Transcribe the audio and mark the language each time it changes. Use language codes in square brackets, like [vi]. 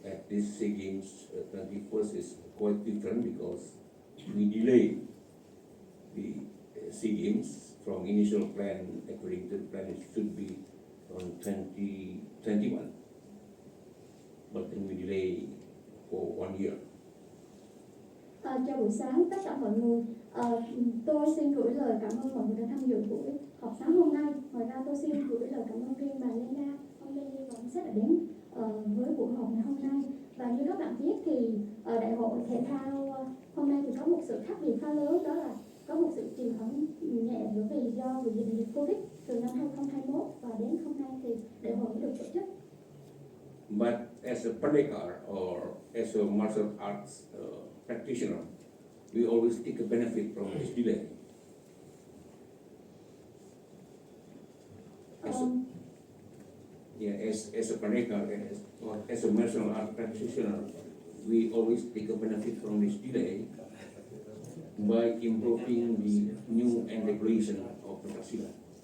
[en] this SEA Games 21st is quite different because we delay the SEA Games from initial plan. According to the plan, it should be on 2021, but then we delay for 1 year. [vi] Chào buổi sáng tất cả mọi người. Tôi xin gửi lời cảm ơn mọi người đã tham dự buổi họp sáng hôm nay. Ngoài ra tôi xin gửi lời cảm ơn riêng bà Lena, ông Lê và ông Sếp đã đến với buổi họp ngày hôm nay. Và như các bạn biết thì đại hội thể thao hôm nay thì có một sự khác biệt khá lớn, đó là có một sự trì hoãn nhẹ bởi vì do dịch Covid từ năm 2021 và đến hôm nay thì đại hội mới được tổ chức. [en] But as a Pendekar or as a martial arts practitioner, we always take a benefit from this delay. As a Pendekar or as a martial arts practitioner, we always take a benefit from this delay by improving the new and regulation of Pencak Silat.